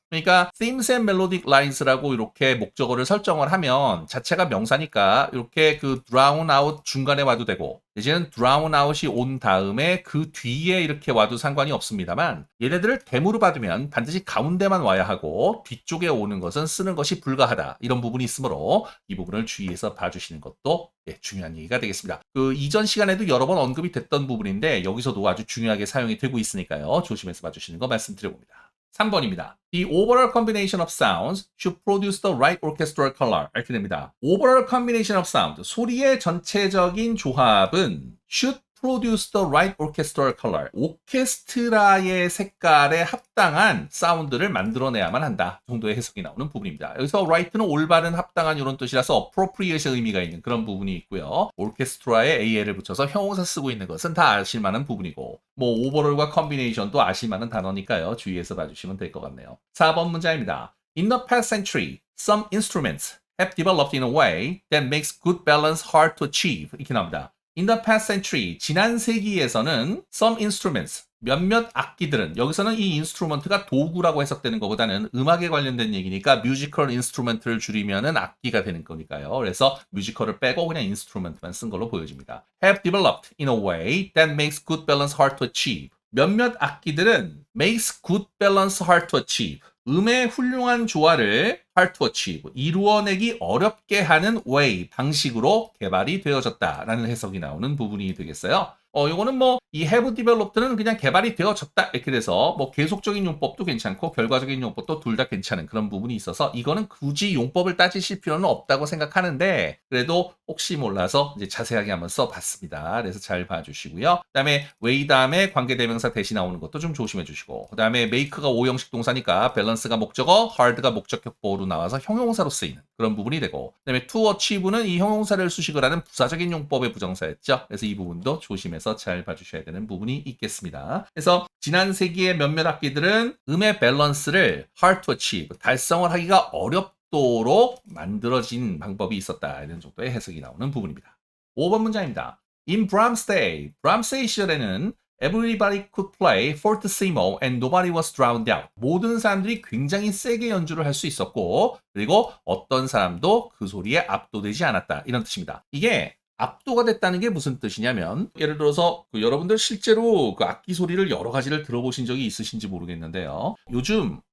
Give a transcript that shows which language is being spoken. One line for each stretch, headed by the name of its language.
Korean: 그러니까
English: themes and melodic lines
Korean: 라고 이렇게 목적어를 설정을 하면 자체가 명사니까 이렇게 그 drown out 중간에 와도 되고 이제는 drown out이 온 다음에 그 뒤에 이렇게 와도 상관이 없습니다만 얘네들을 대무로 받으면 반드시 가운데만 와야 하고 뒤쪽에 오는 것은 쓰는 것이 불가하다 이런 부분이 있으므로 이 부분을 주의해서 봐주시는 것도 중요한 얘기가 되겠습니다. 그 이전 시간에도 여러 번 언급이 됐던 부분인데 여기서도 아주 중요하게 사용이 되고 있으니까요. 조심해서 봐주시는 거 말씀드려봅니다. 3번입니다.
English: The overall combination of sounds should produce the right orchestral color.
Korean: 이렇게 됩니다.
English: Overall combination of sound,
Korean: 소리의 전체적인 조합은
English: should produce the right orchestral color.
Korean: 오케스트라의 색깔에 합당한 사운드를 만들어내야만 한다 정도의 해석이 나오는 부분입니다. 여기서 right는 올바른, 합당한 이런 뜻이라서 appropriate의 의미가 있는 그런 부분이 있고요. 오케스트라에 AL을 붙여서 형용사 쓰고 있는 것은 다 아실만한 부분이고 뭐 overall과 combination도 아실만한 단어니까요. 주의해서 봐주시면 될 것 같네요. 4번 문제입니다.
English: In the past century, some instruments have developed in a way that makes good balance hard to achieve.
Korean: 이렇게 나옵니다.
English: In the past century,
Korean: 지난 세기에서는
English: some instruments,
Korean: 몇몇 악기들은, 여기서는 이 instrument가 도구라고 해석되는 것보다는 음악에 관련된 얘기니까 musical instrument를 줄이면은 악기가 되는 거니까요. 그래서 musical을 빼고 그냥 instrument만 쓴 걸로 보여집니다.
English: Have developed in a way that makes good balance hard to achieve.
Korean: 몇몇 악기들은
English: makes good balance hard to achieve.
Korean: 음의 훌륭한 조화를
English: hard to achieve,
Korean: 이루어내기 어렵게 하는 way, 방식으로 개발이 되어졌다라는 해석이 나오는 부분이 되겠어요. 요거는 뭐 이 have developed는 그냥 개발이 되어졌다 이렇게 돼서 뭐 계속적인 용법도 괜찮고 결과적인 용법도 둘 다 괜찮은 그런 부분이 있어서 이거는 굳이 용법을 따지실 필요는 없다고 생각하는데 그래도 혹시 몰라서 이제 자세하게 한번 써봤습니다. 그래서 잘 봐주시고요. 그다음에 way 다음에 관계대명사 대신 나오는 것도 좀 조심해 주시고 그다음에 make가 오형식 동사니까 balance가 목적어, hard가 목적격보로 나와서 형용사로 쓰이는 그런 부분이 되고 그다음에 to achieve는 이 형용사를 수식을 하는 부사적인 용법의 부정사였죠. 그래서 이 부분도 조심해서 잘 봐주셔야 되는 부분이 있겠습니다. 그래서 지난 세기의 몇몇 악기들은 음의 밸런스를
English: hard to achieve,
Korean: 달성을 하기가 어렵도록 만들어진 방법이 있었다. 이런 정도의 해석이 나오는 부분입니다. 5번 문장입니다.
English: In Brahms' day,
Korean: 브람스의 시절에는
English: Everybody could play fortissimo and nobody was drowned out.
Korean: 모든 사람들이 굉장히 세게 연주를 할 수 있었고 그리고 어떤 사람도 그 소리에 압도되지 않았다. 이런 뜻입니다. 이게 압도가 됐다는 게 무슨 뜻이냐면 예를 들어서 여러분들 실제로 그 악기 소리를 여러 가지를 들어보신 적이 있으신지 모르겠는데요. 요즘